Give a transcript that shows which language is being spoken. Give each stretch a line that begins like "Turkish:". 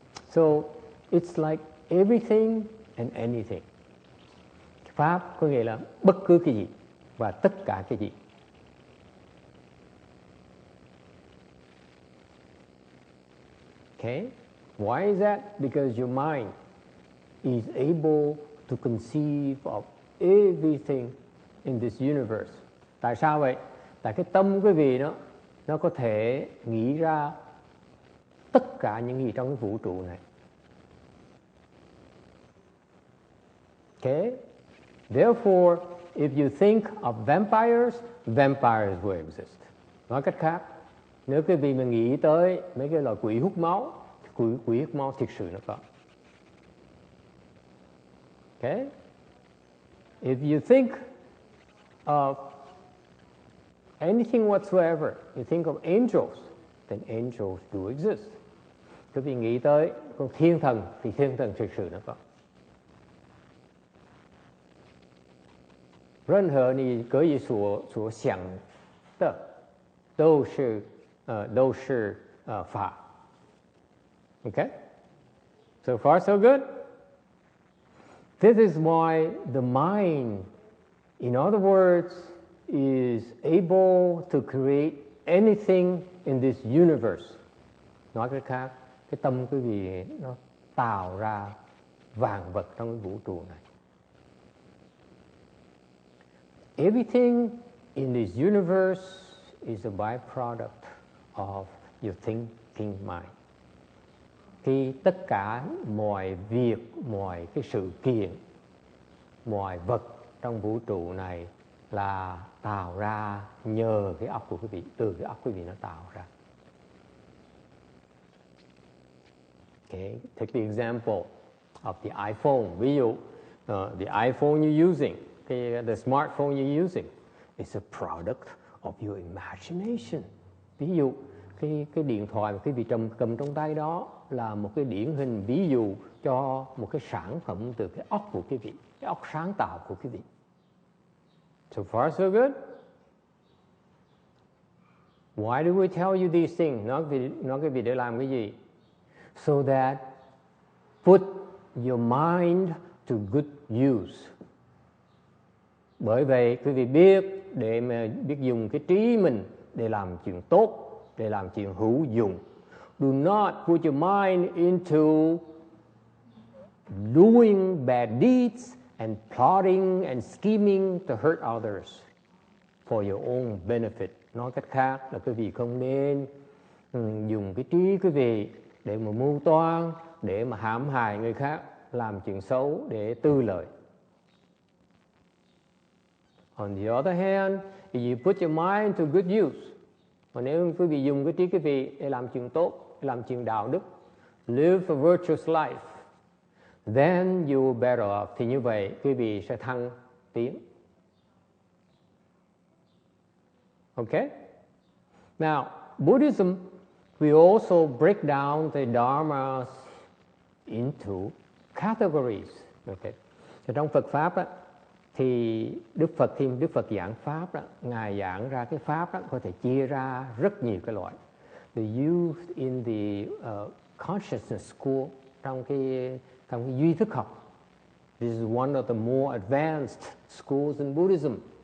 English: So it's like everything and anything.
Vietnamese: Pháp có nghĩa là bất cứ cái gì và tất cả cái gì.
English: Okay? Why is that? Because your mind is able to conceive of everything in this universe.
Vietnamese: Tại sao vậy? Tại cái tâm quý vị nó có thể nghĩ ra tất cả những gì trong cái vũ trụ này.
English: Okay? Therefore, if you think of vampires, vampires will exist.
Vietnamese: Nói cách khác, nếu quý vị mà nghĩ tới mấy cái loài quỷ hút máu, quỷ hút máu thực sự nó có.
English: Okay? If you think of anything whatsoever, you think of angels, then angels do exist.
Vietnamese: Quý vị nghĩ tới con thiên thần thì thiên thần thực sự nó có.
Chinese: 任何你可以所想的都是法。
English: Okay? So far so good? This is why the mind, in other words, is able to create anything in this universe.
Vietnamese: Nói cách khác, cái tâm quý vị nó tạo ra vạn vật trong cái vũ trụ này.
English: Everything in this universe is a byproduct of your thinking mind.
Vietnamese: Khi tất cả mọi việc, mọi cái sự kiện, mọi vật trong vũ trụ này là tạo ra nhờ cái óc của quý vị, từ cái óc quý vị nó tạo ra.
English: Okay, take the example of the iPhone.
Vietnamese: Ví dụ,
English: the iPhone you're using, the smartphone you're using, is a product of your imagination.
Vietnamese: Ví dụ, cái điện thoại mà quý vị cầm trong tay đó là một cái điển hình ví dụ cho một cái sản phẩm từ cái óc của quý vị, cái óc sáng tạo của quý vị.
English: So far so good. Why do we tell you these things?
Vietnamese: Nói cái việc để làm cái gì?
English: So that put your mind to good use.
Vietnamese: Bởi vậy quý vị biết để mà biết dùng cái trí mình để làm chuyện tốt, để làm chuyện hữu dụng.
English: Do not put your mind into doing bad deeds and plotting and scheming to hurt others for your own benefit.
Vietnamese: Nói cách khác là quý vị không nên dùng cái trí quý vị để mà mưu toan, để mà hãm hại người khác, làm chuyện xấu để tư lợi.
English: On the other hand, if you put your mind to good use,
Vietnamese: Mà nếu quý vị dùng cái trí quý vị để làm chuyện tốt, để làm chuyện đạo đức,
English: live a virtuous life, then you better off.
Vietnamese: Thì như vậy quý vị sẽ thăng tiến.
English: Okay? Now, Buddhism, we also break down the dharmas into categories. Okay?
Vietnamese: Thì trong Phật pháp á, thì Đức Phật giảng pháp đó, ngài giảng ra cái pháp đó có thể chia ra rất nhiều cái loại.
English: The used in the consciousness school,
Vietnamese: trong cái duy thức học.
English: This is one of the more advanced schools in Buddhism.